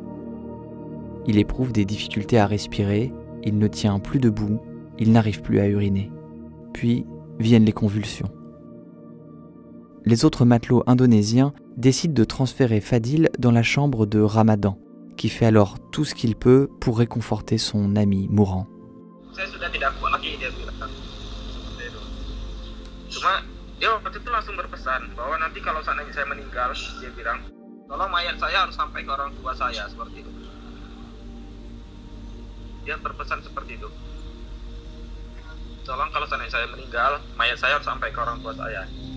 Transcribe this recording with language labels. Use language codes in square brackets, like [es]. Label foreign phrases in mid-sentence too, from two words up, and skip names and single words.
[fr] Il éprouve des difficultés à respirer, il ne tient plus debout, il n'arrive plus à uriner. Puis viennent les convulsions. Les autres matelots indonésiens décident de transférer Fadil dans la chambre de Ramadan, qui fait alors tout ce qu'il peut pour réconforter son ami mourant. [id] Saya sudah tidak kuat lagi, dia bilang. Seperti itu. Cuma dia waktu itu langsung berpesan bahwa nanti kalau seandainya saya meninggal, dia bilang, tolong mayat saya harus sampai ke orang tua saya, seperti itu. Dia berpesan seperti itu. Tolong kalau seandainya saya meninggal, mayat saya harus sampai ke orang tua saya.